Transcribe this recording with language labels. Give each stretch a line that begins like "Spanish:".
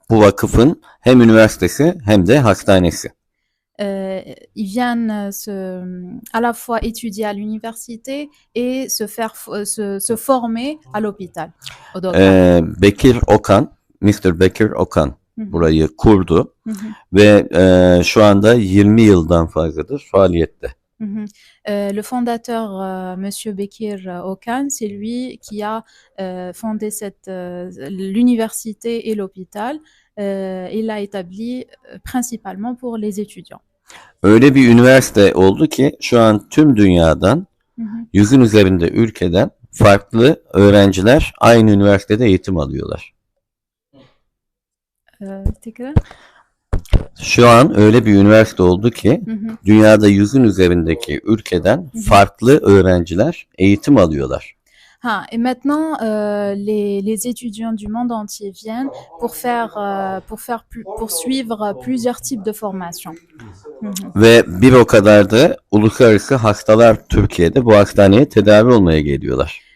Turkish: Bu vakıfın hem üniversitesi hem de hastanesi.
French: Ils viennent à la fois étudier à l'université et se former à l'hôpital.
English: Bekir Okan, Mr.
Turkish: Bekir Okan burayı kurdu ve şu anda 20 yıldan fazladır faaliyette.
French: Le fondateur, Monsieur Bekir Okan, c'est lui qui a fondé l'université et l'hôpital. Il l'a établi principalement pour les étudiants.
Turkish: Öyle bir üniversite oldu ki şu an tüm dünyadan 100'ün üzerinde ülkeden farklı öğrenciler aynı üniversitede eğitim alıyorlar. Şu an öyle bir üniversite oldu ki dünyada 100'ün üzerindeki ülkeden farklı öğrenciler eğitim alıyorlar.
French: Et maintenant, les étudiants du monde entier viennent pour suivre plusieurs types de formations.
Turkish: Ve bir o kadar da uluslararası hastalar Türkiye'de bu hastaneye tedavi olmaya geliyorlar.